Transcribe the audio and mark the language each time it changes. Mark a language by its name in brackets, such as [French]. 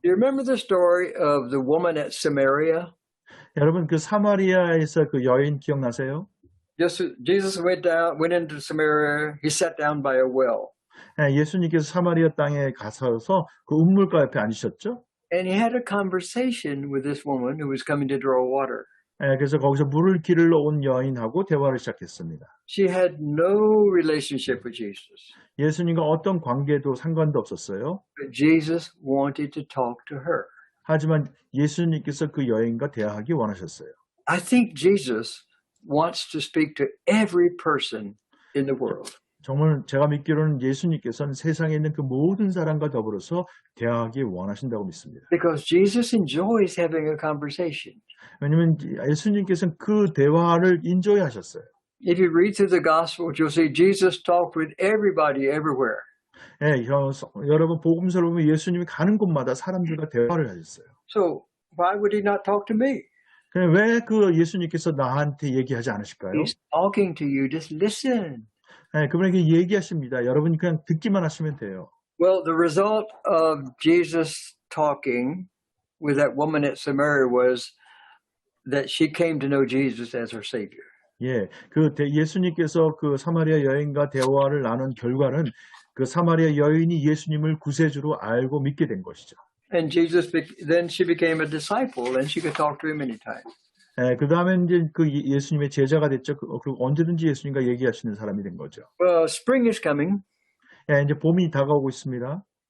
[English] Do you remember the story of the woman at Samaria? [Korean] 여러분 그 사마리아에서 그 여인 기억나세요? [English] Jesus went into Samaria. He sat down by a well. [Korean] 예수님께서 사마리아 땅에 가셔서 그 우물가 옆에 앉으셨죠? [English] And he had a conversation with this woman who was coming to draw water. [Korean] 그래서 거기서 물을 길러 온 여인하고 대화를 시작했습니다. [English] She had no relationship with Jesus, [Korean] 예수님과 어떤 관계도 상관도 없었어요. [English] but Jesus wanted to talk to her. [Korean] 하지만 예수님께서 그 여인과 대화하기 원하셨어요. [English] I think Jesus wants to speak to every person in the world. [Korean] 정말 제가 믿기로는 예수님께서는 세상에 있는 그 모든 사람과 더불어서 대화하기 원하신다고 믿습니다. [English] Because Jesus enjoys having a conversation. [Korean] 왜냐하면 예수님께서는 그 대화를 인조하셨어요. [English] If you read through the Gospels, you'll see Jesus talked with everybody everywhere. [Korean] 여러분 복음서를 보면 예수님이 가는 곳마다 사람들과 대화를 하셨어요. [English] So why would he not talk to me? [Korean] 왜 그 예수님께서 나한테 얘기하지 않으실까요? [English] He's talking to you. Just listen. [Korean] 그분에게 얘기하십니다. 여러분이 그냥 듣기만 하시면 돼요. [English] Well, the result of Jesus talking with that woman at Samaria was that she came to know Jesus as her Savior. [Korean] 예수님께서 그 사마리아 여인과 대화를 나눈 결과는 그 사마리아 여인이 예수님을 구세주로 알고 믿게 된 것이죠. [English] And then she became a disciple and she could talk to him anytime. [Korean] 그 다음에 이제 그 예수님의 제자가 됐죠. 그리고 언제든지 예수님과 얘기하시는 사람이 된 거죠. [English] Well, spring is coming. [Korean] 이제 봄이 다가오고 있습니다.